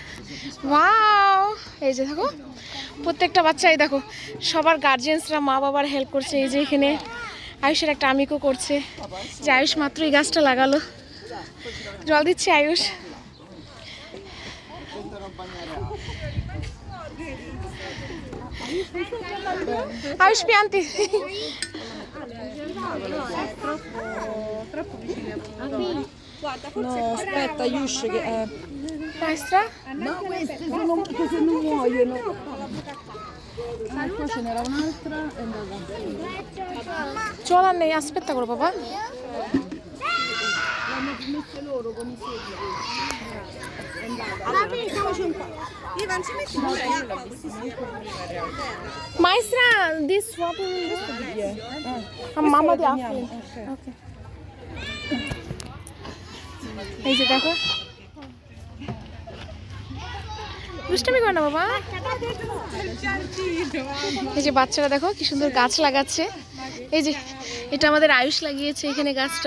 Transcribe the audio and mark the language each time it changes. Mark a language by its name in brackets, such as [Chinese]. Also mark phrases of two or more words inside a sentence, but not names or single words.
[Bangla] ওয়াও, এই যে দেখো প্রত্যেকটা বাচ্চাই দেখো, সবার গার্জিয়ানসরা মা বাবার হেল্প করছে। এই যে এখানে আয়ুষের একটা আমিকো করছে, যে আয়ুষ মাত্র এই গাছটা লাগালো। জল দিচ্ছে আয়ুষ। আয়ুষ পিয়ান্তি। [Italian] No, aspetta, Ayush che Maestra? No, queste sono cose non muoiono. Qua ce n'era un'altra e andata. [Bangla] জল আর নেই, aspetta করো বাবা। [Italian] L'hanno messe loro con i sedi. Ivan, ci metti pure l'acqua così si Maestra, [English] this water is [Italian] mamma di [English] Afrin. Okay. [Bangla] এই যে দেখো, দুষ্টামি করো না বাবা। এই যে বাচ্চারা দেখো কি সুন্দর গাছ লাগাচ্ছে। এই যে এটা আমাদের আয়ুষ লাগিয়েছে এখানে গাছটা।